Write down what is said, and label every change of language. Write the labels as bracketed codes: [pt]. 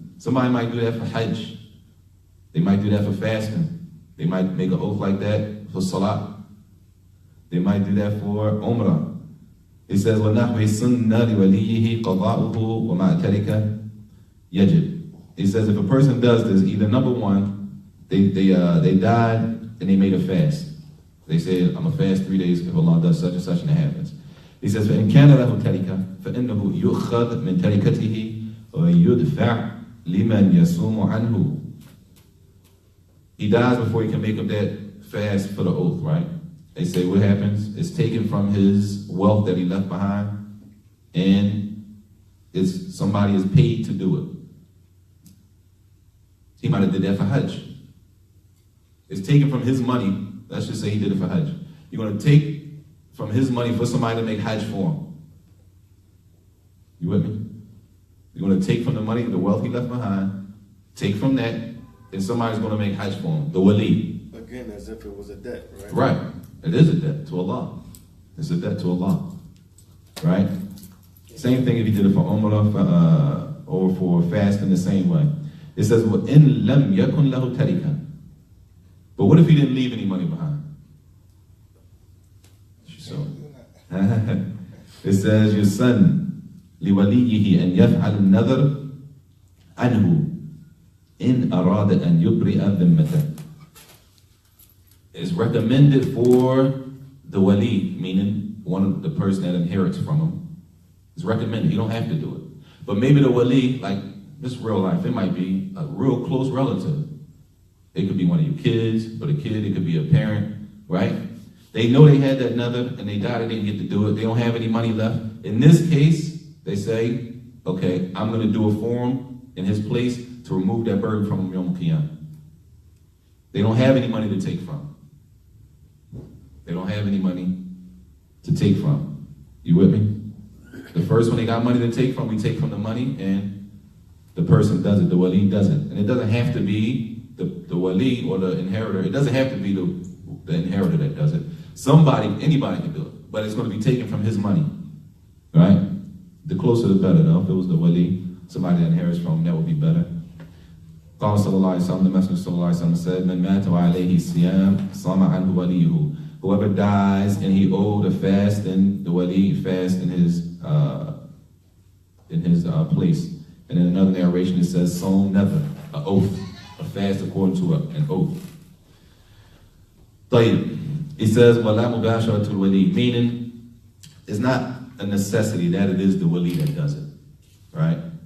[en] Somebody might do that for Hajj. They might do that for fasting. They might make an oath like that for Salah. They might do that for Umrah. It says [ar] وَنَحْوِ السُنَّةِ لِوَلِيِّهِ قَضَاؤُهُ وَمَا تَرِكَ يَجِبْ. [en] It says if a person does this, either number one, they died and they made a fast. They said, I'm going to fast 3 days if Allah does such and such and it happens. He says, [ar] فَإِنْ كَانَ لَهُ تَرِكَ فَإِنَّهُ يُؤْخَذْ مِنْ تَرِكَتِهِ وَيُدْفَعْ لِمَنْ يَصُومُ عَنْهُ. [en] He dies before he can make up that fast for the oath, right? They say what happens? It's taken from his wealth that he left behind, and somebody is paid to do it. He might have did that for Hajj. It's taken from his money. Let's just say he did it for Hajj. You're going to take from his money for somebody to make Hajj for him. You with me? You're going to take from the money, the wealth he left behind, take from that, and somebody's going to make Hajj for him. The wali. Again, as if it was a debt, right? Right. It is a debt to Allah. It's a debt to Allah. Right? Same thing if he did it for Umrah or for fasting the same way. It says, [ar] وَإِن لَمْ يَكُنْ لَهُ تَرِكًا. [en] But what if he didn't leave any money behind? So, it says, your son, [ar] لِوَلِيِّهِ أَنْ يَفْعَلُ النَّذَرِ عَنْهُ إِنْ أَرَادَ أَنْ يُبْرِئَ ذِمَّتَهُ. [en] It's recommended for the wali, meaning one of the person that inherits from him. It's recommended. You don't have to do it. But maybe the wali, like this real life, it might be a real close relative. It could be one of your kids, but a kid, it could be a parent, right? They know they had that nether and they died and they didn't get to do it. They don't have any money left. In this case, they say, okay, I'm going to do it for him in his place to remove that burden from him Yom Qiyamah. They don't have any money to take from. They don't have any money to take from. You with me? The first one they got money to take from, we take from the money, and the person does it, the wali does it. And it doesn't have to be the wali or the inheritor. It doesn't have to be the inheritor that does it. Anybody can do it, but it's going to be taken from his money, right? The closer the better, though. If it was the wali, somebody that inherits from him, that would be better. [ar] قال صلى الله عليه وسلم, [en] the Messenger صلى الله عليه وسلم said, [ar] من مات وعليه الصيام صام عنه وليه. [en] Whoever dies and he owed a fast, then the wali fast in his place. And in another narration it says, Psalm never, an oath, a fast according to an oath. طيب, it says, [ar] وَلَا مُبَاشَرَةُ الْوَلِي, [en] meaning it's not a necessity that it is the wali that does it, right?